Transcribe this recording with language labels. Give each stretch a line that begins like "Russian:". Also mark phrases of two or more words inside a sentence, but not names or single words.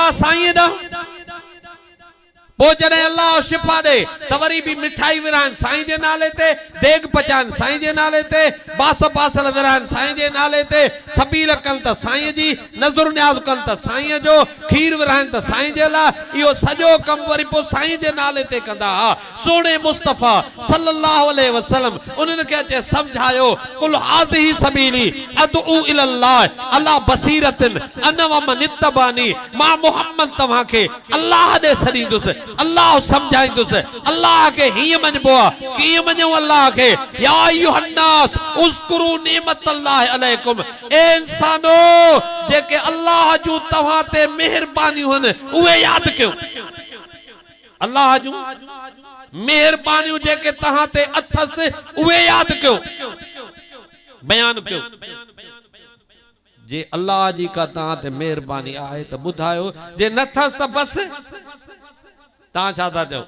Sindhi: हो भाईंदा साईं ॾांहुं, पो जॾहिं अल्लाह शिफ़ा दे त वरी भी मिठाई विराइन साईं जे नाले ते, देग पचाइन साईं जे नाले ते, बास बासल विराइन साईं जे नाले ते, सबील कन त साईं जी, नज़र न्याज़ कन त साईं जो, खीर विराइन त साईं जे लाइ, इहो सॼो कम वरी पो साईं जे नाले ते कंदा। सोने मुस्तफ़ा
Arabic: صلى الله عليه وسلم
Sindhi: उन्हनि खे अचे सम्झायो,
Arabic: قل هذه سبيلي أدعو إلى الله على بصيرة أنا ومن اتبعني,
Sindhi: मां मोहम्मद तव्हां खे अल्लाह दे छॾींदुसि, अल्लाह समझाईंदुसि, अल्लाह के ही मञबो आहे, कीअं मञो अल्लाह के,
Arabic: يا أيها الناس اذكروا نعمة الله عليكم,
Sindhi: ए इंसानो जेके अल्लाह जूं तव्हां ते मेहरबानियूं आहिनि उहे यादि कयो। अल्लाह जूं मेहरबानियूं जेके तव्हां ते अथसि उहे यादि कयो, बयान कयो। जे अल्लाह जी का तव्हां ते मेहरबानी आहे त ॿुधायो, जे नथसि त बस तव्हां छा था चओ?